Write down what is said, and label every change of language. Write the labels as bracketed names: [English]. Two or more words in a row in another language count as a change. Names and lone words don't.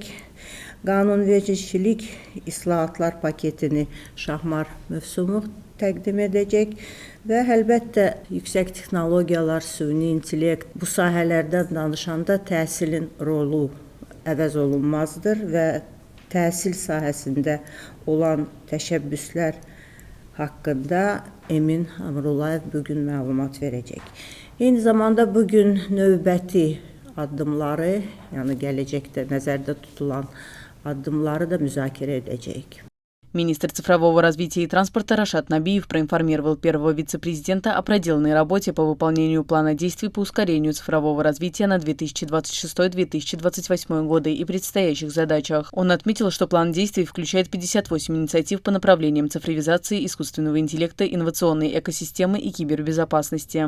[Azerbaijani] Qanunvericilik islahatlar paketini Şahmar Mövsümov təqdim edəcək və əlbəttə yüksək texnologiyalar, süni intellekt bu sahələrdən danışanda təhsilin rolu əvəz olunmazdır və təhsil sahəsində olan təşəbbüslər haqqında Emin Amrullayev bugün məlumat verəcək. Eyni zamanda bugün növbəti addımları, yəni gələcəkdə nəzərdə tutulan addımları da müzakirə edəcəyik. [Russian] Министр цифрового развития и транспорта Рашад Набиев проинформировал первого вице-президента о проделанной работе по выполнению плана действий по ускорению цифрового развития на 2026-2028 годы и предстоящих задачах. Он отметил, что план действий включает 58 инициатив по направлениям цифровизации, искусственного интеллекта, инновационной экосистемы и кибербезопасности.